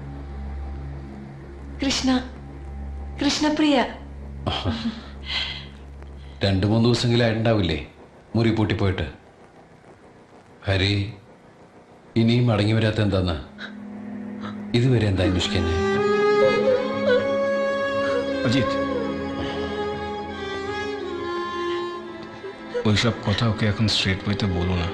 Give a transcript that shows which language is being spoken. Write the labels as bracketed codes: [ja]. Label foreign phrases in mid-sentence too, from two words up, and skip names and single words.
[ml] കൃഷ്ണപ്രിയ. 2-3 ദിവസമെങ്കിലായിട്ടുണ്ടാവില്ലേ മുറി പൂട്ടിപ്പോയിട്ട്? ഹരി ഇനിയും മടങ്ങി വരാത്ത എന്താന്ന് ഇതുവരെ എന്താ അന്വേഷിക്കാൻ? [bn] অজিত ওইসব কথা ওকে এখন [en] straight wayte [bn] বলো না।